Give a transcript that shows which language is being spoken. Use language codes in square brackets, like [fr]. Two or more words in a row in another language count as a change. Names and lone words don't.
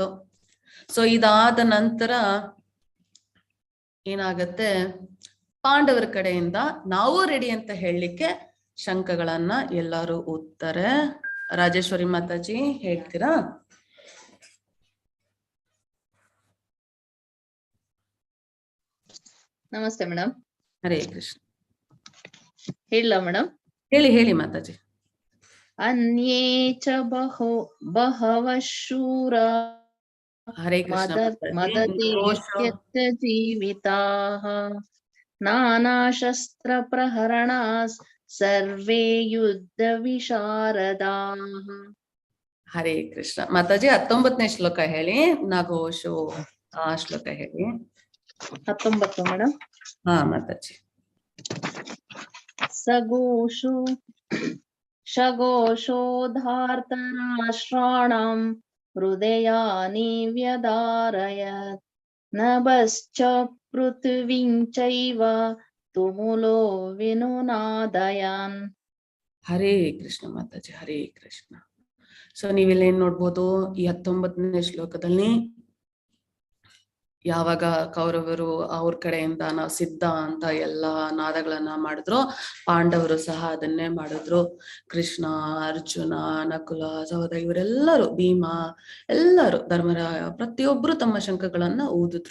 [kn] ಸೊ ಇದಾದ ನಂತರ ಏನಾಗತ್ತೆ, ಪಾಂಡವರ ಕಡೆಯಿಂದ ನಾವು ರೆಡಿ ಅಂತ ಹೇಳಲಿಕ್ಕೆ ಶಂಖಗಳನ್ನ ಎಲ್ಲರೂ ಊದ್ತಾರೆ. ರಾಜೇಶ್ವರಿ ಮಾತಾಜಿ ಹೇಳ್ತೀರಾ? ನಮಸ್ತೆ ಮೇಡಮ್. ಹರೇ ಕೃಷ್ಣ. ಹೇಳ ಮೇಡಮ್? ಹೇಳಿ ಮಾತಾಜಿ. [sa] अन्ये च बहवः शूरा [kn] ಹರೇ ಕೃಷ್ಣ ಮಾತಾಜಿ. [sa] मदते त्यक्तजीविताः नानाशस्त्रप्रहरणाः सर्वे युद्धविशारदाः. [kn] ಹರೇ ಕೃಷ್ಣ ಮಾತಾಜಿ. 19ನೇ ಶ್ಲೋಕ ಹೇಳಿ. ನಘೋಷೋ ಆ ಶ್ಲೋಕ ಹೇಳಿ. 19 ಮೇಡಮ್. ಹಾ ಮಾತಾಜಿ. [sa] सघोषोधार्तराष्ट्राणां हृदयानि व्यधारयत् नभश्च पृथिवीं चैव तुमुलो विनुनादयन्. [kn] ಹರೇ ಕೃಷ್ಣ ಮಾತಾಜಿ. ಹರೇ ಕೃಷ್ಣ. ಸೊ ನೀವಿಲ್ಲೇನ್ ನೋಡ್ಬೋದು, ಈ 19ನೇ ಶ್ಲೋಕದಲ್ಲಿ ಯಾವಾಗ ಕೌರವರು ಅವ್ರ ಕಡೆಯಿಂದ ನಾವು ಸಿದ್ಧ ಅಂತ ಎಲ್ಲಾ ನಾದಗಳನ್ನ ಮಾಡಿದ್ರು, ಪಾಂಡವರು ಸಹ ಅದನ್ನೇ ಮಾಡಿದ್ರು. ಕೃಷ್ಣ, ಅರ್ಜುನ, ನಕುಲ, ಸಹೋದರ ಇವರೆಲ್ಲರೂ, ಭೀಮ, ಎಲ್ಲರೂ, ಧರ್ಮರಾಯ, ಪ್ರತಿಯೊಬ್ರು ತಮ್ಮ ಶಂಖಗಳನ್ನ ಊದಿದ್ರು.